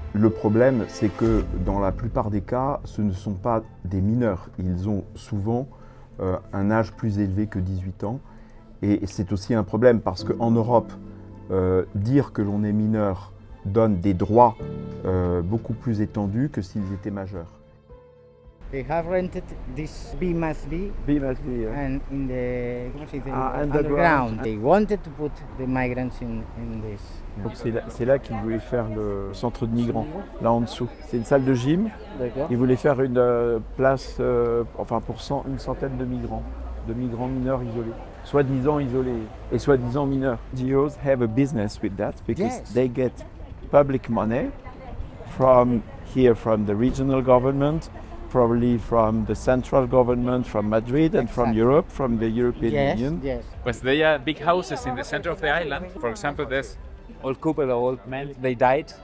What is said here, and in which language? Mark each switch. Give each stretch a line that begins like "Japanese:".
French: Le problème, c'est que dans la plupart des cas, ce ne sont pas des mineurs. Ils ont souvent un âge plus élevé que 18 ans. Et c'est aussi un problème parce qu'en Europe, dire que l'on est mineur donne des droits beaucoup plus étendus que s'ils étaient majeurs.
English: They have rented this B-Must-Be and in the underground. They wanted to put the migrants in this.
French: Donc c'est là qu'ils voulaient faire le centre de migrants, là en dessous. C'est une salle de gym. Ils voulaient faire une place pour une centaine de migrants mineurs isolés. Soi-disant isolés et soi-disant mineurs.
English: NGOs have a business with that because Yes. they get public money from the regional government, probably from the central government, from Madrid and from Exactly. Europe, from the European Union. Yes. Because they are big houses in the center of the island. For example, there's old couple, old men, they died.